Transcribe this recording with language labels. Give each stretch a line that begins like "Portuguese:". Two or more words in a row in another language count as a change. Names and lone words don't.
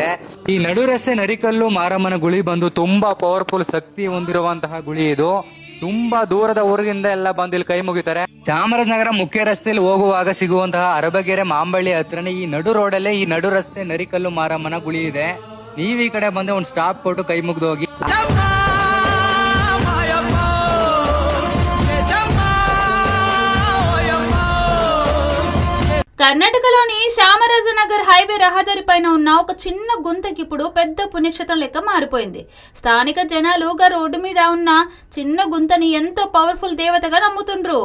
Kannada: ಈ ನಡು ರಸ್ತೆ ನರಿಕಲ್ಲು ಮಾರಮ್ಮನ ಗುಳಿ ಬಂದು ತುಂಬಾ ಪವರ್ಫುಲ್ ಶಕ್ತಿ ಹೊಂದಿರುವಂತಹ ಗುಳಿ ಇದು. ತುಂಬಾ ದೂರದ ಊರಿನಿಂದ ಎಲ್ಲ ಬಂದು ಇಲ್ಲಿ ಕೈ ಮುಗಿತಾರೆ. ಚಾಮರಾಜನಗರ ಮುಖ್ಯ ರಸ್ತೆಯಲ್ಲಿ ಹೋಗುವಾಗ ಸಿಗುವಂತಹ ಅರಬಗೆರೆ ಮಾಂಬಳ್ಳಿ ಹತ್ರನೇ ಈ ನಡು ರೋಡಲ್ಲೇ ಈ ನಡು ರಸ್ತೆ ನರಿಕಲ್ಲು ಮಾರಮ್ಮನ ಗುಳಿ ಇದೆ. ನೀವ್ ಈ ಕಡೆ ಬಂದು ಒಂದು ಸ್ಟಾಪ್ ಕೊಟ್ಟು ಕೈ ಮುಗ್ದು ಹೋಗಿ.
Telugu: కర్ణాటకలోని శ్యామరాజనగర్ హైవే రహదారి పైన ఉన్న ఒక చిన్న గుంతకి ఇప్పుడు పెద్ద పుణ్యక్షేత్రం లెక్క మారిపోయింది. స్థానిక జనాలు రోడ్డు మీద ఉన్న చిన్న గుంతని ఎంతో పవర్ఫుల్ దేవతగా నమ్ముతుండ్రు.